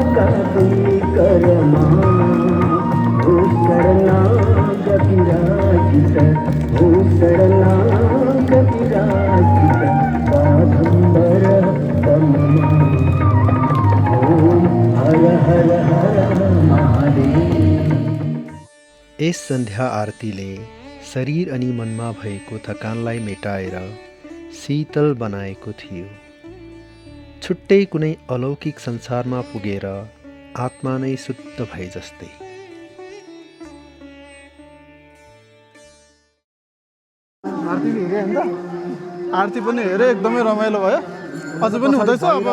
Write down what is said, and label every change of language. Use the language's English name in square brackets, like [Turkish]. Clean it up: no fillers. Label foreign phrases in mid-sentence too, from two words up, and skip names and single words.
[Hindi] का तुम करमा हो शरणागत विराजित हो शरणागत विराजित बाधंबर तममा ओम हर हर हर महादेव। [Nepali] यस सन्ध्या आरतीले शरीर अनि मनमा भएको थकानलाई मेटाएर शीतल बनाएको थियो। छुट्टै कुनै अलौकिक संसारमा पुगेर आत्मा नै शुद्ध भए जस्तै। आरती हेरेँ नि त आरती पनि हेरेँ एकदमै रमाइलो भयो अझै पनि हुँदैछ अब